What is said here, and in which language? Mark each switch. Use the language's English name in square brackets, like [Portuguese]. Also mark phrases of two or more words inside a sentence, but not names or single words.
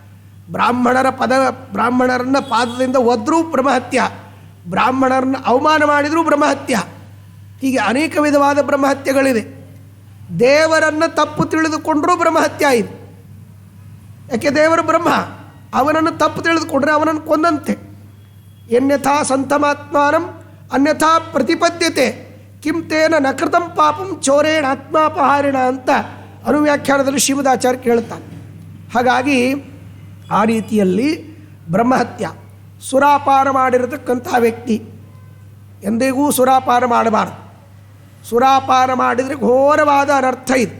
[Kannada] ಬ್ರಾಹ್ಮಣರನ್ನು ಪಾದದಿಂದ ಒದ್ರೂ ಬ್ರಹ್ಮಹತ್ಯ, ಬ್ರಾಹ್ಮಣರನ್ನು ಅವಮಾನ ಮಾಡಿದರೂ ಬ್ರಹ್ಮಹತ್ಯ. ಹೀಗೆ ಅನೇಕ ವಿಧವಾದ ಬ್ರಹ್ಮಹತ್ಯೆಗಳಿದೆ. ದೇವರನ್ನು ತಪ್ಪು ತಿಳಿದುಕೊಂಡರೂ ಬ್ರಹ್ಮಹತ್ಯ ಇದೆ. ಯಾಕೆ? ದೇವರು ಬ್ರಹ್ಮ, ಅವನನ್ನು ತಪ್ಪು ತಿಳಿದುಕೊಂಡ್ರೆ ಅವನನ್ನು ಕೊಂದಂತೆ. [Sanskrit] ಎನ್ಯಥಾ ಸಂತಮಾತ್ಮಾನಂ ಅನ್ಯಥಾ ಪ್ರತಿಪದ್ಯತೆ ಕಿಂ ತೇನ ನಕೃತಂ ಪಾಪಂ ಚೋರೇಣ ಆತ್ಮಾಪಹಾರಿಣ [Kannada] ಅಂತ ಅನುವ್ಯಾಖ್ಯಾನದಲ್ಲಿ ಶ್ರೀಮದಾಚಾರ್ಯ ಕೇಳುತ್ತಾನೆ. ಹಾಗಾಗಿ ಆ ರೀತಿಯಲ್ಲಿ ಬ್ರಹ್ಮಹತ್ಯ, ಸುರಾಪಾನ ಮಾಡಿರತಕ್ಕಂಥ ವ್ಯಕ್ತಿ ಎಂದಿಗೂ ಸುರಾಪಾನ ಮಾಡಬಾರ್ದು. ಸುರಾಪಾನ ಮಾಡಿದರೆ ಘೋರವಾದ ಅನರ್ಥ ಇದೆ.